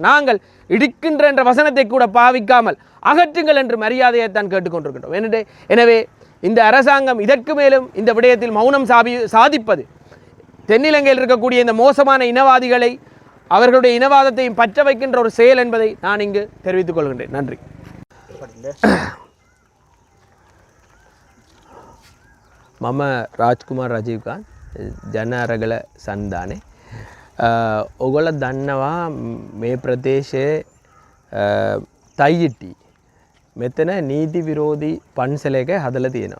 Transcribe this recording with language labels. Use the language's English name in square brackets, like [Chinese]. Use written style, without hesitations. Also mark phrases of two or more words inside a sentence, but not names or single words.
[Tamil] நாங்கள் இடிக்கின்ற என்ற வசனத்தை கூட பாவிக்காமல் அகற்றுங்கள் என்று மரியாதையைத்தான் கேட்டுக்கொண்டிருக்கின்றோம். எனவே இந்த அரசாங்கம் இதற்கு மேலும் இந்த விடயத்தில் மௌனம் சாதிப்பது தென்னிலங்கையில் இருக்கக்கூடிய இந்த மோசமான இனவாதிகளை, அவர்களுடைய இனவாதத்தையும் பற்ற வைக்கின்ற ஒரு செயல் என்பதை நான் இங்கு தெரிவித்துக் கொள்கின்றேன். நன்றி. [Sinhala] මම රාජ්කුමාර් රජීව්කාන්ත් ජන අරගල සන්ධානේ. ඔගොල්ලෝ දන්නවා මේ ප්‍රදේශයේ තයියිටි මෙතන නීති විරෝධී පන්සලයක හදලා තියෙනවා.